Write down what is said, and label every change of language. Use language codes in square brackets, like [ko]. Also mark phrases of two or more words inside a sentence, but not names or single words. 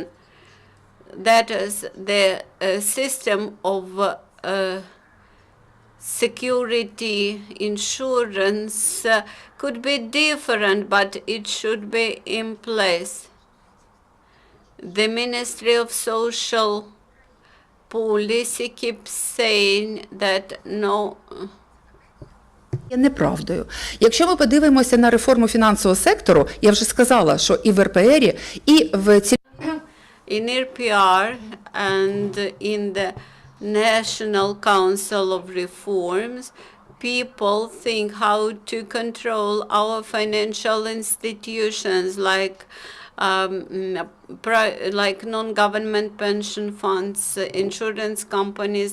[en] That is, the system of security insurance could be different, but it should be in place. The Ministry of Social Policy keeps saying that no. [uk] Є неправдою. Якщо ми подивимося на реформу фінансового сектору, я вже сказала, що і в РПРі, і в [en] In RPR and in the National Council of Reforms, people think how to control our financial institutions like non-government pension funds, insurance companies.